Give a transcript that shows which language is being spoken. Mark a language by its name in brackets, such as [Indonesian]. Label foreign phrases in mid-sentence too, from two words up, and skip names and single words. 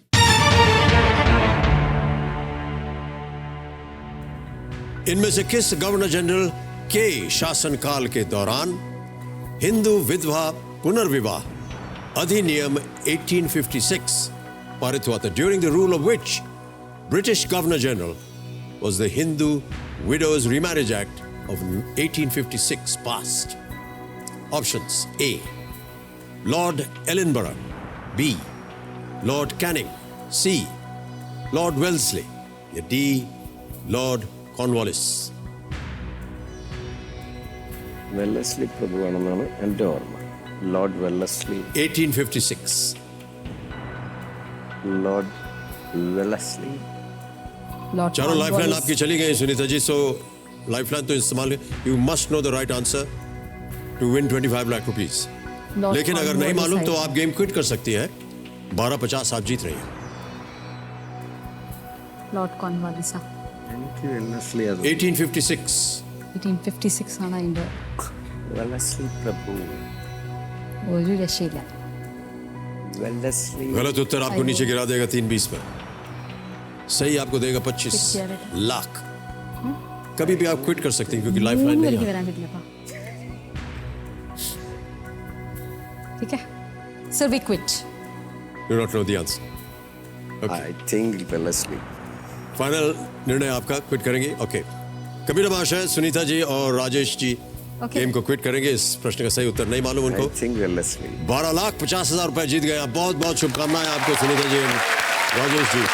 [Hindi] इनमें से किस गवर्नर जनरल के शासनकाल के दौरान हिंदू विधवा पुनर्विवाह अधिनियम 1856 पारित हुआ था? [English] during the rule of which British governor general was the Hindu Widows Remarriage Act of 1856 passed? Options: A, Lord Ellenborough; B, Lord Canning; C, Lord Wellesley; या D, Lord Cornwallis. [Malayalam] വെല്ലസ്ലി പ്രഭുവാണെന്നാണ് എൻ്റെ ഓർമ്മ. ലോർഡ് വെല്ലസ്ലി. 1856. ലോർഡ് വെല്ലസ്ലി. [Hindi] चारों लाइफलाइन आपकी चली गई सुनीता जी, सो लाइफलाइन तो इस्तेमाल, [English] you must know the right answer to win [Hindi] 25 लाख रुपीस। लेकिन अगर नहीं मालूम तो आप गेम क्विट कर सकती हैं। 1250 आप जीत रही हैं। [Malayalam] ലോർഡ് കോൺവാലിസ്. എനിക്ക് വെല്ലസ്ലി അത് 1856. 1856 ആണ് അതിൻ്റെ വെല്ലസ്ലി പ്രഭു. ഒരു രക്ഷയില്ല. വെല്ലസ്ലി. [Hindi] गलत उत्तर आपको नीचे गिरा देगा 320 पर। सही आपको देगा 25 लाख। कभी भी आप क्विट कर सकते हैं क्योंकि लाइफलाइन नहीं है। ठीक है सर, [English] we quit. do not know the answer. I think Wellesley. [Hindi] फाइनल निर्णय आपका, क्विट करेंगे? ओके। कबीर महाशय, सुनीता जी और राजेश जी गेम को क्विट करेंगे। इस प्रश्न का सही उत्तर नहीं मालूम उनको। 12,50,000 रुपए जीत गए। बहुत बहुत शुभकामनाएं आपको सुनीता जी, राजेश जी।